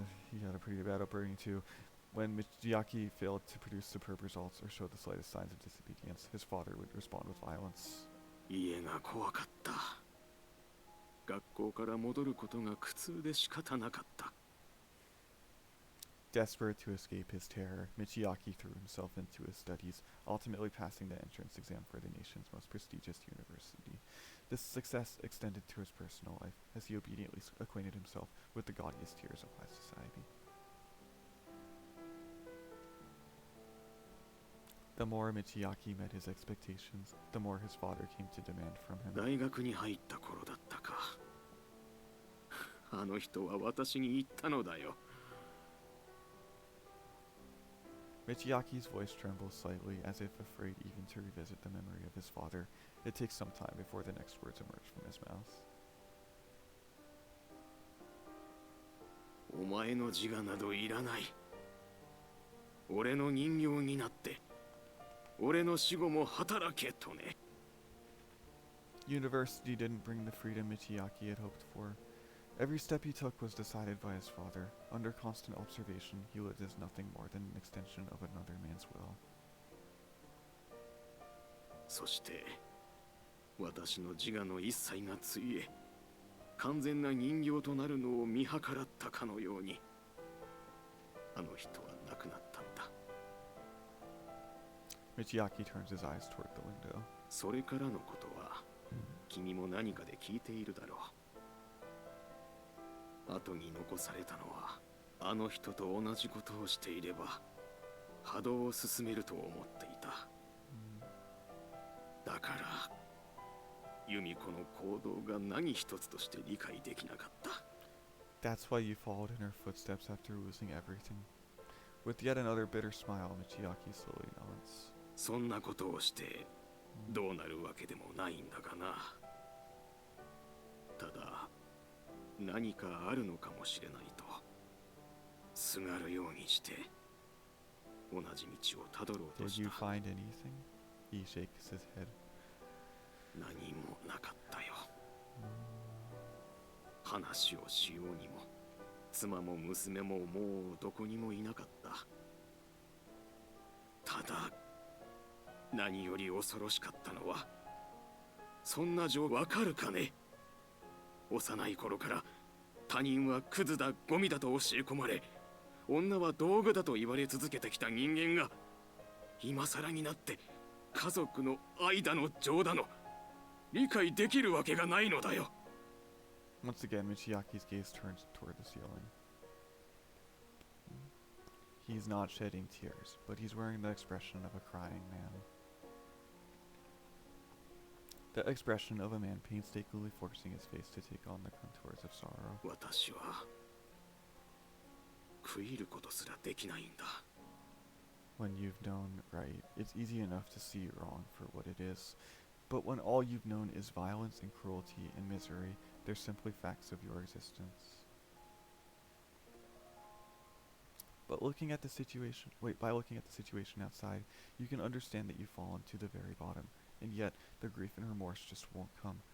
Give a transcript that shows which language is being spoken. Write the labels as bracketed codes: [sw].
[en] He had a pretty bad upbringing too. When Michiaki failed to produce superb results or showed the slightest signs of disobedience, his father would respond with violence. [ja] 家が怖かった。学校から戻ることが苦痛で仕方なかった。 [en] Desperate to escape his terror, Michiaki threw himself into his studies, ultimately passing the entrance exam for the nation's most prestigious university. This success extended to his personal life, as he obediently acquainted himself with the gaudiest tiers of high society. The more Michiaki met his expectations, the more his father came to demand from him. [ja] 大学に入った頃だったか。あの人は私に言ったのだよ。 [en] Michiaki's voice trembles slightly, as if afraid even to revisit the memory of his father. It takes some time before the next words emerge from his mouth. [ja] お前の自我などいらない。俺の人形になって、俺の死後も働けとね。 [en] University didn't bring the freedom Michiaki had hoped for. Every step he took was decided by his father. Under constant observation, he lived as nothing more than an extension of another man's will. [ja] そして、私の自我の一切がついえ、完全な人形となるのを見計らったかのように、あの人は亡くなったんだ。 [en] Michiaki turns his eyes toward the window. [ja] それからのことは、君も何かで聞いているだろう。後に残されたのは、あの人と同じことをしていれば波動を進めると思っていた。だからユミコの行動が何一つとして理解できなかった。 [en] That's why you followed in her footsteps after losing everything. With yet another bitter smile, Michiaki slowly nods. [ja] そんなことをしてどうなるわけでもないんだがな。ただ何かあるのかもしれないとすがるようにして同じ道をたどろうと [en] Did [ja] し [en] you [ja] た。 [en] find anything? He shakes his head. [ja] 何もなかったよ。話をしようにも妻も娘ももうどこにもいなかった。ただ何より恐ろしかったのは、そんな情わかるかね。幼い頃から他人はクズだゴミだと教え込まれ、女は道具だと言われ続けてきた人間が今更になって家族の愛だの情だの理解できるわけがないのだよ。 [en] Once again, Michiaki's gaze turns toward the ceiling. He's not shedding tears, but he's wearing the expression of a crying man. The expression of a man painstakingly forcing his face to take on the contours of sorrow. [ja] 私は悔いることすらできないんだ。 [en] When you've known right, it's easy enough to see wrong for what it is. But when all you've known is violence and cruelty and misery, they're simply facts of your existence. By looking at the situation outside, you can understand that you've fallen to the very bottom, and yet the grief and remorse just won't come.